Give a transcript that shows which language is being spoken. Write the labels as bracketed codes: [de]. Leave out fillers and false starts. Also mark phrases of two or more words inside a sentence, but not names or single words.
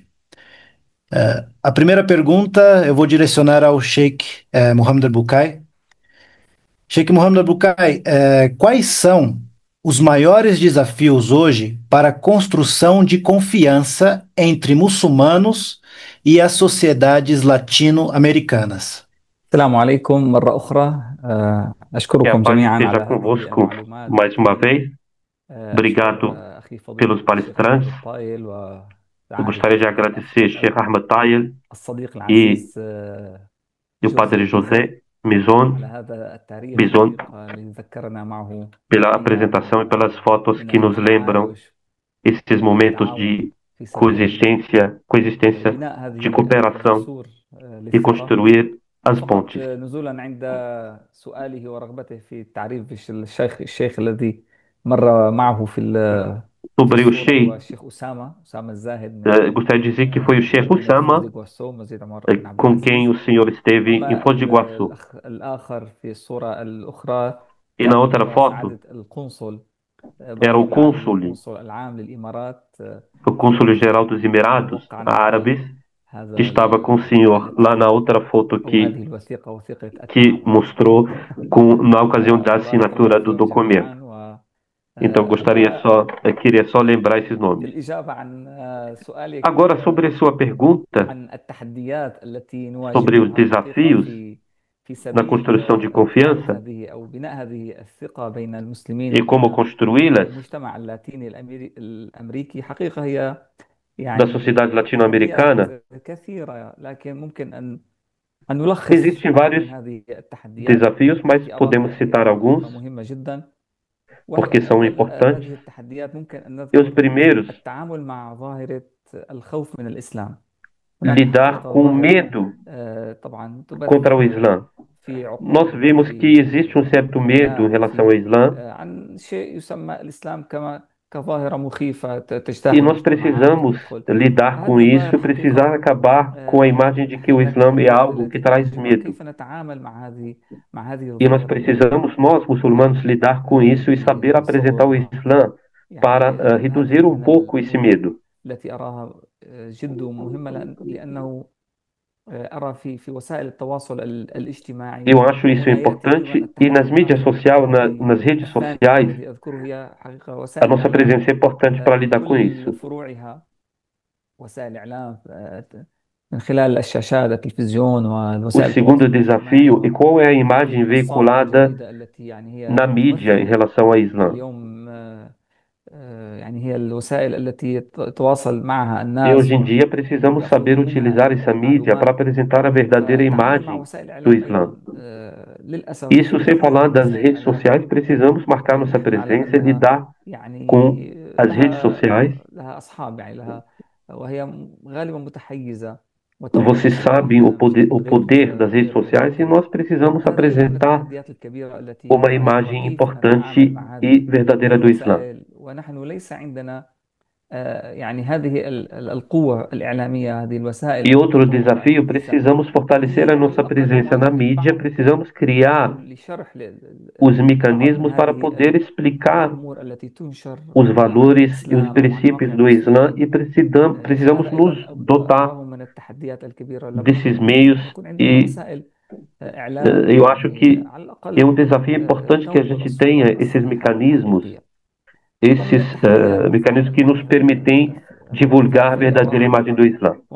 [pt] A primeira pergunta eu vou direcionar ao Sheikh Mohammed Al-Bukai. Sheikh Mohammed Al-Bukai, quais são os maiores desafios hoje para a construção de confiança entre muçulmanos e as sociedades latino-americanas? [ar] السلام عليكم مرة أخرى [pt] Que a [ar] أشكركم [pt] paz [ar] جميعا [pt] esteja [ar] على هذه [pt] convosco [ar] المعلومات [pt] mais uma vez. Obrigado [ar] أخي فضيلة [pt] pelos [ar] الشيخ [pt] palestrantes. أحمد طايل Eu gostaria de agradecer Sheikh Ahmed Tayel [ar] الصديق [pt] e, [ar] العزيز [pt] e o Padre José Mison [ar] على هذا التاريخ Bison الذي ذكرنا معه [pt] pela apresentação e pelas fotos que nos lembram esses momentos de [ar] في سبيل [pt] coexistência [ar] بناء [pt] de [ar] هذه [pt] cooperação [ar] الجسور [pt] e [ar] للثقة. [pt] construir as [ar] فقط [pt] pontes. [ar] نزولا عند سؤاله ورغبته في التعريف الشيخ الذي مر معه في [pt] Sobre o [ar] الصورة هو Sheikh, الشيخ أسامة الزاهد من [pt] gostaria de dizer que foi o Sheikh [ar] مدينة Osama, فوز ديغواسو مسجد عمر بن عبد [pt] com quem [ar] العزيز. [pt] o senhor esteve em [ar] أما Foz do Iguaçu. الآخر في الصورة الأخرى [pt] E na [ar] كان [pt] outra [ar] هو [pt] foto [ar] سعادة القنصل [pt] era o إبراهيم العقدي cônsul, [ar] القنصل العام للإمارات [pt] o cônsul-geral dos [ar] الذي Emirados وقع معك [pt] Árabes, que [ar] هذا [pt] estava com o senhor lá na outra foto [ar] أو هذه الوثيقة وثيقة [pt] que [ar] التعامل [pt] mostrou na ocasião da [ar] بارك الله [pt] assinatura do [ar] فيهم [pt] documento. [ar] جميعا. [pt] Então queria só lembrar esses nomes. [ar] بالإجابة عن سؤالك [pt] Agora, sobre a sua pergunta [ar] عن التحديات التي [pt] sobre os [ar] نواجهها [pt] desafios [ar] في [pt] na [ar] سبيل [pt] construção de [ar] بناء [pt] confiança [ar] هذه أو بناء هذه الثقة بين المسلمين [pt] e como [ar] وبين [pt] construí-las [ar] المجتمع اللاتيني الأمريكي، حقيقة هي [pt] da [ar] يعني [pt] sociedade latino-americana, [ar] تحديات كثيرة، لكن ممكن أن نلخص [pt] existem [ar] بعض [pt] vários [ar] من هذه التحديات [pt] desafios, mas [ar] في [pt] podemos [ar] أواخر [pt] citar alguns [ar] مهمة جدا. [pt] porque são [ar] أول [pt] importantes. [ar] هذه التحديات ممكن أن [pt] E os [ar] نذكر [pt] primeiros, [ar] التعامل مع ظاهرة الخوف من الإسلام. هناك [pt] lidar [ar] حقيقة [pt] com [ar] ظاهرة [pt] medo [ar] طبعا [pt] contra o [ar] تبث Islã. في [pt] Nós [ar] عقول [pt] vimos que [ar] وفي [pt] existe um certo medo em [ar] أبناء [pt] relação ao [ar] وفي Islã عن شيء يسمى الإسلام كظاهرة مخيفة [pt] e [ar] تجتاح [pt] nós [ar] المجتمعات [pt] precisamos [ar] وتدخل. [pt] lidar com [ar] هذه [pt] isso [ar] الظاهرة [pt] e precisar [ar] حقيقة [pt] acabar com a imagem de que o [ar] من [pt] Islã é [ar] التحديات [pt] algo que [ar] التي [pt] traz [ar] نواجهها. [pt] medo. [ar] كيف نتعامل مع هذه [pt] E nós [ar] الظاهرة [pt] precisamos, nós muçulmanos, lidar com isso e saber apresentar o Islã para reduzir um pouco esse medo. [ar] التي أراها جد مهمة لأنه أرى في وسائل التواصل الاجتماعي [pt] Eu acho isso importante e nas mídias sociais, nas redes sociais, [ar] الذي أذكره هي حقيقة [pt] a [ar] وسائل [pt] nossa presença é importante para lidar com [ar] كل [pt] isso. [ar] فروعها وسائل الإعلام من خلال الشاشات التلفزيون [pt] O [ar] والوسائل [pt] segundo [ar] التواصل [pt] desafio, e qual é a imagem [ar] المنصات [pt] veiculada [ar] الجديدة التي يعني هي [pt] na mídia em relação ao Islã? [ar] اليوم يعني هي الوسائل التي يتواصل معها [pt] E [ar] الناس [pt] hoje em dia precisamos saber utilizar essa mídia para apresentar a verdadeira [ar] فالتعامل مع [pt] imagem [ar] وسائل [pt] do [ar] الإعلام Islã. أيضا للأسف [pt] Isso sem falar das [ar] وسائل [pt] redes [ar] الإعلام [pt] sociais, precisamos marcar nossa [ar] نحن نعلم [pt] presença e [ar] أنها [pt] lidar [ar] يعني [pt] com as redes sociais. [ar] لها أصحاب، يعني وهي غالبا متحيزة [pt] Vocês sabem o poder das redes sociais e nós precisamos [ar] هذا أيضا من [pt] apresentar [ar] التحديات الكبيرة التي [pt] uma [ar] نواجهها. [pt] imagem [ar] كيف [pt] importante [ar] نتعامل مع [pt] e [ar] هذه [pt] verdadeira do Islã. [ar] الوسائل ونحن ليس عندنا يعني هذه القوة الإعلامية، هذه الوسائل. [pt] E outro desafio, precisamos fortalecer a nossa presença na mídia, precisamos criar os mecanismos para poder explicar os valores e os princípios do Islã e precisamos nos dotar desses meios e eu acho que é um desafio importante que a gente tenha esses mecanismos que nos permitem divulgar a verdadeira imagem do Islã.